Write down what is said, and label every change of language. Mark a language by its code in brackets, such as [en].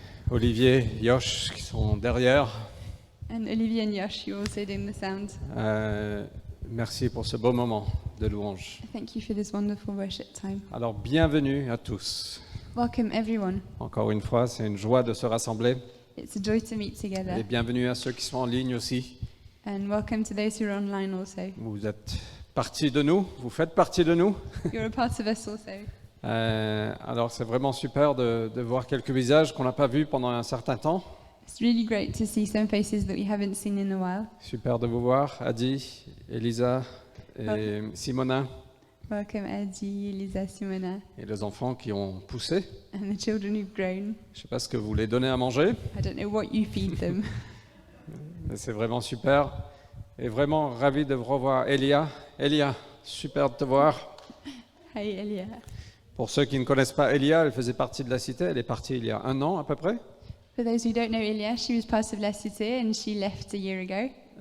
[fr] Olivier, Yosh qui sont derrière. [en] And Olivier and Yosh, you're also doing the sound. [fr] Merci pour ce beau moment de louange. [en] Thank you for this wonderful worship time. [fr] Alors, bienvenue à tous. [en] Welcome, everyone. [fr] Encore une fois, c'est une joie de se rassembler. [en] It's a joy to meet together. [fr] Et bienvenue à ceux qui sont en ligne aussi. [en] And welcome to those who are online also. [fr] Vous êtes partie de nous, vous faites partie de nous. [en] You're a part of us also. [fr] Alors, c'est vraiment super de voir quelques visages qu'on n'a pas vus pendant un certain temps. [en] It's really great to see some faces that we haven't seen in a while. [fr] Super de vous voir, Adi, Elisa et Simona, [en] Welcome, Adi, Elisa, Simona, [fr] et les enfants qui ont poussé. [en] and the children who've grown. [fr] Je ne sais pas ce que vous les donnez à manger, [en] I don't know what you feed them. [fr] mais c'est vraiment super. Et vraiment ravi de vous revoir. Elia, super de te voir. [en] Hi, Elia. [fr] Pour ceux qui ne connaissent pas Elia, elle faisait partie de la cité. Elle est partie il y a 1 an à peu près. [en] For those who don't know Elia, she was part of La Cité and she left a year ago.